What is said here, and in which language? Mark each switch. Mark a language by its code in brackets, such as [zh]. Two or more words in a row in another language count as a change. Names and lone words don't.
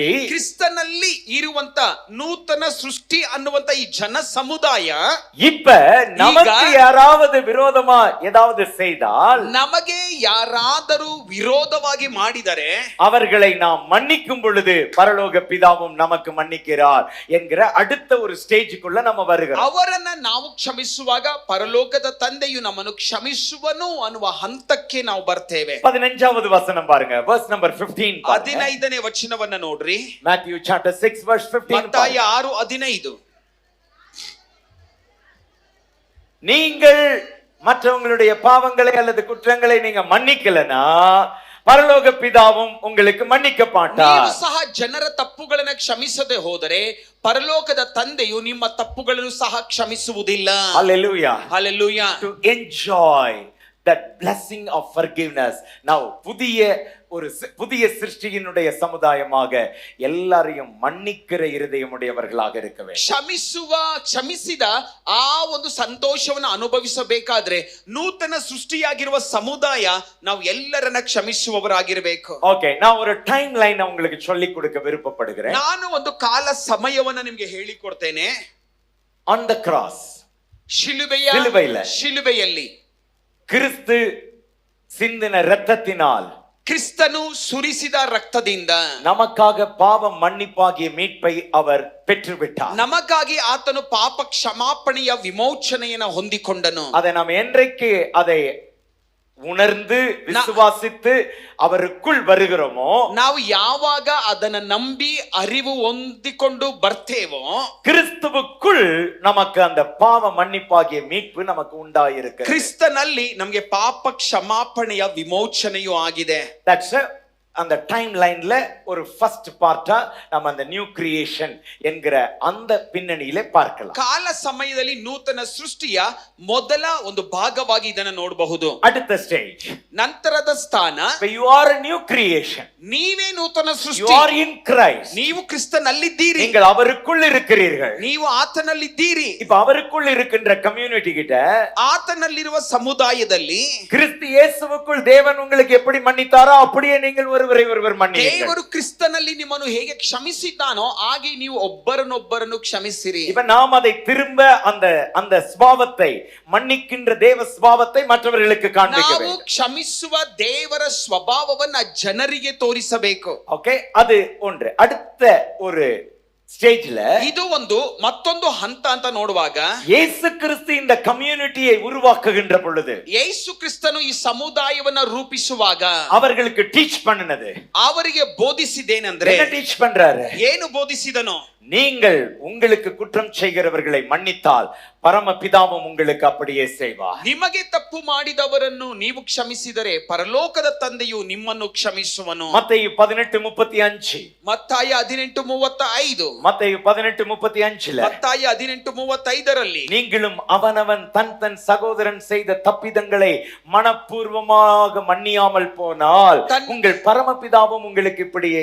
[kn] ಕ್ರಿಸ್ತನಲ್ಲಿ ಇರುವಂತ ನೂತನ ಸೃಷ್ಟಿ ಅನ್ನುವಂತ ಈ ಜನ ಸಮುದಾಯ, [ta] இப்ப நமக்கு யாராவது விரோதமா ஏதாவது செய்தால், [kn] ನಮಗೆ ಯಾರಾದರೂ ವಿರೋಧವಾಗಿ ಮಾಡಿದರೆ [ta] அவர்களை நாம் மன்னிக்கும் பொழுது பரலோக பிதாவும் நமக்கு மன்னிக்கிறார் என்கிற அடுத்த ஒரு ஸ்டேஜுக்குள்ள நம்ம வருகிறோம். [kn] ಅವರನ್ನ ನಾವು ಕ್ಷಮಿಸುವಾಗ ಪರಲೋಕದ ತಂದೆಯು ನಮ್ಮನ್ನು ಕ್ಷಮಿಸುವನು ಅನ್ನುವ ಹಂತಕ್ಕೆ ನಾವು ಬರ್ತೇವೆ. [ta] 15வது வசனம் பாருங்க, [en] verse number 15. [kn] 15ನೇ ವಚನವನ್ನ ನೋಡ್ರಿ. [en] Matthew chapter 6 verse 15. [kn] ಮತ್ತಾಯ 6:15. [ta] நீங்கள் மற்றவங்களுடைய பாவங்களை அல்லது குற்றங்களை நீங்க மன்னிக்கலனா பரலோக பிதாவும் உங்களுக்கு மன்னிக்க மாட்டார். [kn] ನೀವು ಸಹ ಜನರ ತಪ್ಪುಗಳನ್ನು ಕ್ಷಮಿಸದೆ ಹೋದರೆ ಪರಲೋಕದ ತಂದೆಯು ನಿಮ್ಮ ತಪ್ಪುಗಳನ್ನು ಸಹ ಕ್ಷಮಿಸುವುದಿಲ್ಲ. [en] Hallelujah. Hallelujah. To enjoy that blessing of forgiveness. [ta] Now புதிய சிருஷ்டியினுடைய சமுதாயமாக எல்லாரையும் மன்னிக்கிற இருதயமுடையவர்களாக இருக்க வேண்டும். [kn] ಕ್ಷಮಿಸಿದ ಆ ಒಂದು ಸಂತೋಷವನ್ನು ಅನುಭವಿಸಬೇಕಾದ್ರೆ ನೂತನ ಸೃಷ್ಟಿಯಾಗಿರುವ ಸಮುದಾಯ ನಾವು ಎಲ್ಲರನ್ನ ಕ್ಷಮಿಸುವವರಾಗಿರಬೇಕು. ಓಕೆ, [ta] நான் ஒரு [en] time line [ta] உங்களுக்கு சொல்லி கொடுக்க விருப்பப்படுகிறேன். [kn] ನಾನು ಒಂದು ಕಾಲ ಸಮಯವನ್ನ ನಿಮಗೆ ಹೇಳಿಕೊಡ್ತೇನೆ. [en] On the cross, [kn] ಶಿಲುಬೆಯಲ್ಲಿ [ta] கிறிஸ்து சிந்தின இரத்தத்தினால், [kn] ಕ್ರಿಸ್ತನು ಸುರಿಸಿದ ರಕ್ತದಿಂದ [ta] நமக்காக பாவ மன்னிப்பாகிய மீட்பை அவர் பெற்றுவிட்டார். [kn] ನಮಗಾಗಿ ಆತನು ಪಾಪ ಕ್ಷಮಾಪಣೆಯ ವಿಮೋಚನೆಯನ್ನು ಹೊಂದಿಕೊಂಡನು. [ta] அதை நாம் என்றைக்கு அதை உணர்ந்து விசுவாசித்து அவருக்குள் வருகிறோமோ, [kn] ನಾವು ಯಾವಾಗ ಅದನ್ನ ನಂಬಿ ಅರಿವು ಹೊಂದಿಕೊಂಡು ಬರ್ತೇವೋ, [ta] கிறிஸ்துவுக்குள் நமக்கு அந்த பாவ மன்னிப்பாகிய மீட்பு நமக்கு உண்டாயிருக்கு. [kn] ಕ್ರಿಸ್ತನಲ್ಲಿ ನಮಗೆ ಪಾಪ ಕ್ಷಮಾಪಣೆಯ ವಿಮೋಚನೆಯೂ ಆಗಿದೆ. [ta] That's அந்த [en] time line [ta] ஒரு [en] first part [ta] நம்ம அந்த [en] new creation [ta] என்கிற அந்த பின்னணியிலே பார்க்கலாம். [kn] ಕಾಲ ಸಮಯದಲ್ಲಿ ನೂತನ ಸೃಷ್ಟಿಯ ಮೊದಲ ಒಂದು ಭಾಗವಾಗಿ ಇದನ್ನು ನೋಡಬಹುದು. [ta] அடுத்த ஸ்டேஜ், [kn] ನಂತರದ ಸ್ಥಾನ, [en] you are a new creation, [kn] ನೀವೇ ನೂತನ [en] you [kn] ಸೃಷ್ಟಿ, [en] are in Christ, [kn] ನೀವು ಕ್ರಿಸ್ತನಲ್ಲಿದ್ದೀರಿ, [ta] நீங்கள் அவருக்குள் இருக்கிறீர்கள். [kn] ನೀವು ಆತನಲ್ಲಿದ್ದೀರಿ. [ta] இப்ப அவருக்குள் இருக்கின்ற கம்யூனிட்டி கிட்ட, [kn] ಆತನಲ್ಲಿರುವ ಸಮುದಾಯದಲ್ಲಿ [ta] கிறிஸ்து இயேசுவுக்குள் தேவன் உங்களுக்கு எப்படி மன்னித்தாரோ அப்படியே நீங்கள் ஒருவரை ஒருவர் மன்னியுங்கள். [kn] ದೇವರು ಕ್ರಿಸ್ತನಲ್ಲಿ ನಿಮ್ಮನ್ನು ಹೇಗೆ ಕ್ಷಮಿಸಿದ್ದಾನೋ ಹಾಗೆ ನೀವು ಒಬ್ಬರನ್ನೊಬ್ಬರನ್ನು ಕ್ಷಮಿಸಿರಿ. [ta] இப்ப நாம் அதை திரும்ப அந்த ஸ்வபாவத்தை, மன்னிக்கின்ற தேவ ஸ்வபாவத்தை மற்றவர்களுக்கு காண்பிக்க [kn] ನಾವು [ta] வேண்டும். [kn] ಕ್ಷಮಿಸುವ ದೇವರ ಸ್ವಭಾವವನ್ನ ಜನರಿಗೆ ತೋರಿಸಬೇಕು. [ta] ஓகே, அது ஒன்று. அடுத்த ஒரு ஸ்டேஜ்ல [kn] ಇದು ಒಂದು ಮತ್ತೊಂದು ಹಂತ ಅಂತ ನೋಡುವಾಗ, [ta] இயேசு கிறிஸ்து இந்த கம்யூனிட்டியை உருவாக்குகின்ற பொழுது, [kn] ಯೇಸು ಕ್ರಿಸ್ತನು ಈ ಸಮುದಾಯವನ್ನ ರೂಪಿಸುವಾಗ [ta] அவர்களுக்கு டீச் பண்ணினது, [kn] ಅವರಿಗೆ ಬೋಧಿಸಿದೇನೆಂದ್ರೆ, [ta] என்ன டீச் பண்றாரு? [kn] ಏನು ಬೋಧಿಸಿದನು? [ta] நீங்கள் உங்களுக்கு குற்றம் செய்கிறவர்களை மன்னித்தால் பரமபிதாவும் உங்களுக்கு அப்படியே செய்வார். [kn] ನಿಮಗೆ ತಪ್ಪು ಮಾಡಿದವರನ್ನು ನೀವು ಕ್ಷಮಿಸಿದರೆ ಪರಲೋಕದ ತಂದೆಯು ನಿಮ್ಮನ್ನು ಕ್ಷಮಿಸುವನು. [ta] மத்தேயு 18:35, [kn] ಮತ್ತಾಯ 18:35, [ta] மத்தேயு 18:35ல, [kn] ಮತ್ತಾಯ 18:35ರಲ್ಲಿ, [ta] நீங்களும் அவனவன் தன் தன் சகோதரன் செய்த தப்பிதங்களை மனப்பூர்வமாக மன்னியாமல் போனால் உங்கள் பரமபிதாவும் உங்களுக்கு இப்படியே